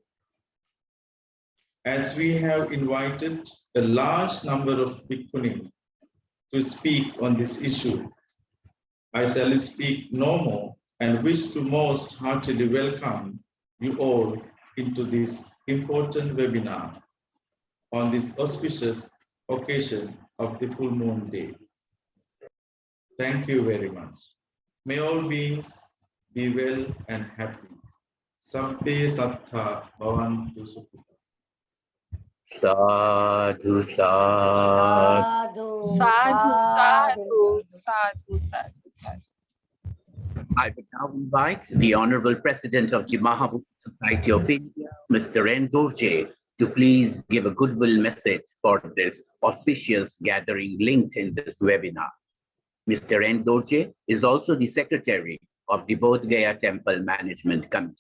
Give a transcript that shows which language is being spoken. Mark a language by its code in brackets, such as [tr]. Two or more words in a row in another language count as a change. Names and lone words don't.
[en] As we have invited a large number of Bhikkhuni to speak on this issue, I shall speak no more and wish to most heartily welcome you all into this important webinar on this auspicious occasion of the full moon day. Thank you very much. May all beings be well and happy. [pi] Sabbe sattha bhavantu sukhita. Sadhu, sadhu. Sadhu, Sadhu, sadhu, sadhu, sadhu, sadhu. [en] I would now invite the Honorable President of the Mahabodhi Society of India, Mr. N. Dorje, to please give a goodwill message for this auspicious gathering linked in this webinar. Mr. N. Dorje is also the Secretary of the Bodh Gaya Temple Management Committee.